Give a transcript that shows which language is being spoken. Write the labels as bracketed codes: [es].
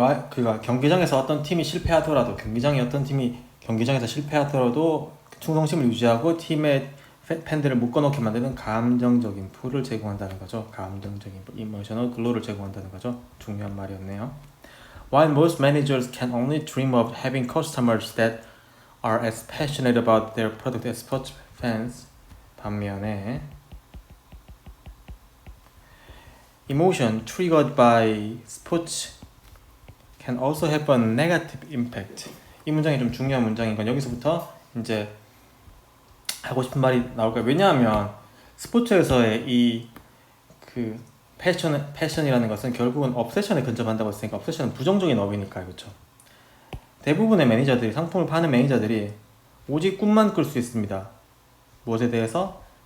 [ko] 그가 경기장에서 어떤 팀이 실패하더라도, 경기장에서 실패하더라도 충성심을 유지하고 팀의 팬들을 묶어놓게 만드는 감정적인 풀을 제공한다는 거죠. 감정적인 [en] emotional glue [ko] 를 제공한다는 거죠. 중요한 말이었네요. [en] While most managers can only dream of having customers that are as passionate about their product as sports fans, [ko] 반면에 [en] emotion triggered by sports can also have a negative impact. [ko] 이 문장이 좀 중요한 문장인 건 여기서부터 이제 하고 싶은 말이 나올 거예요. 왜냐하면 스포츠에서의 패션이라는 것은 결국은 obsession에 근접한다고 했으니까 obsession은 부정적인 어휘니까요, 그렇죠? 대부분의 매니저들이 상품을 파는 매니저들이 오직 꿈만 꿀 수 있습니다. 무엇에 대해서?